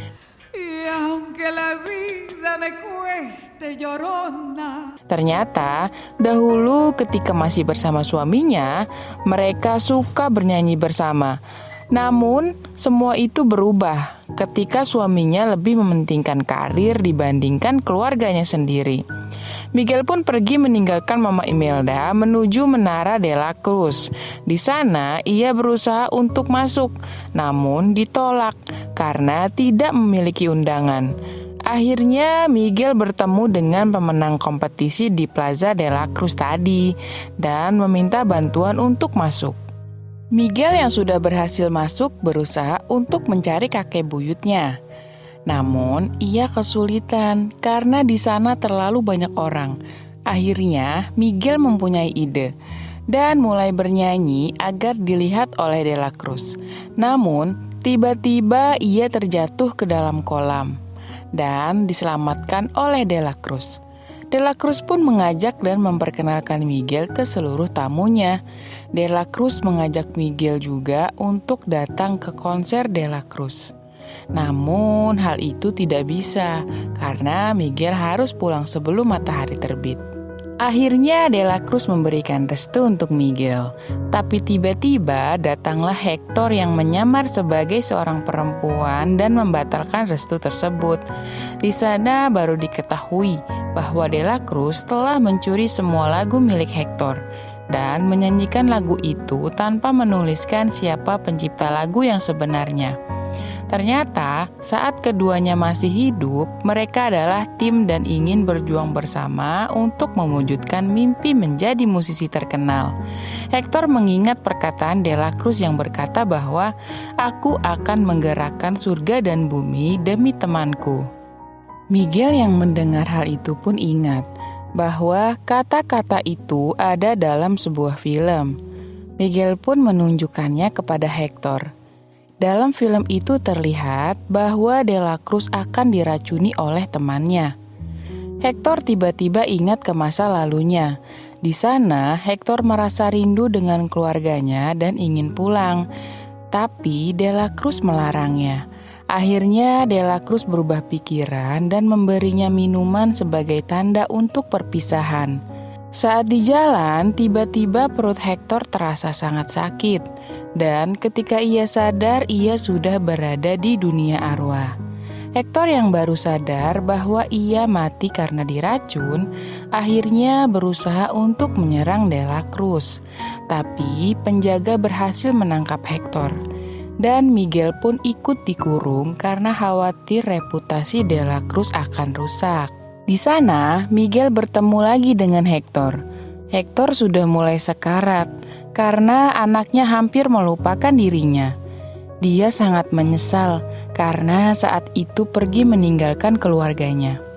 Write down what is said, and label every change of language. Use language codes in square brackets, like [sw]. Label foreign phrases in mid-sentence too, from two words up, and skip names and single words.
[id] Ternyata, dahulu ketika masih bersama suaminya, mereka suka bernyanyi bersama. Namun, semua itu berubah ketika suaminya lebih mementingkan karir dibandingkan keluarganya sendiri. Miguel pun pergi meninggalkan Mama Imelda menuju Menara de la Cruz. Di sana, ia berusaha untuk masuk, namun ditolak karena tidak memiliki undangan. Akhirnya Miguel bertemu dengan pemenang kompetisi di Plaza de la Cruz tadi dan meminta bantuan untuk masuk. Miguel yang sudah berhasil masuk berusaha untuk mencari kakek buyutnya. Namun ia kesulitan karena di sana terlalu banyak orang. Akhirnya Miguel mempunyai ide dan mulai bernyanyi agar dilihat oleh de la Cruz. Namun tiba-tiba ia terjatuh ke dalam kolam dan diselamatkan oleh de la Cruz. De la Cruz pun mengajak dan memperkenalkan Miguel ke seluruh tamunya. De la Cruz mengajak Miguel juga untuk datang ke konser de la Cruz. Namun hal itu tidak bisa karena Miguel harus pulang sebelum matahari terbit. Akhirnya de la Cruz memberikan restu untuk Miguel. Tapi tiba-tiba datanglah Hector yang menyamar sebagai seorang perempuan dan membatalkan restu tersebut. Di sana baru diketahui bahwa de la Cruz telah mencuri semua lagu milik Hector dan menyanyikan lagu itu tanpa menuliskan siapa pencipta lagu yang sebenarnya. Ternyata saat keduanya masih hidup, mereka adalah tim dan ingin berjuang bersama untuk mewujudkan mimpi menjadi musisi terkenal. Hector mengingat perkataan de la Cruz yang berkata bahwa aku akan menggerakkan surga dan bumi demi temanku. Miguel yang mendengar hal itu pun ingat bahwa kata-kata itu ada dalam sebuah film. Miguel pun menunjukkannya kepada Hector. Dalam film itu terlihat bahwa de la Cruz akan diracuni oleh temannya. Hector tiba-tiba ingat ke masa lalunya. Di sana, Hector merasa rindu dengan keluarganya dan ingin pulang. Tapi de la Cruz melarangnya. Akhirnya de la Cruz berubah pikiran dan memberinya minuman sebagai tanda untuk perpisahan. Saat di jalan, tiba-tiba perut Hector terasa sangat sakit. Dan ketika ia sadar, ia sudah berada di dunia arwah. Hector yang baru sadar bahwa ia mati karena diracun, akhirnya berusaha untuk menyerang de la Cruz. Tapi penjaga berhasil menangkap Hector. Dan Miguel pun ikut dikurung karena khawatir reputasi de la Cruz akan rusak. Di sana, Miguel bertemu lagi dengan Hector. Hector sudah mulai sekarat karena anaknya hampir melupakan dirinya. Dia sangat menyesal karena saat itu pergi meninggalkan keluarganya.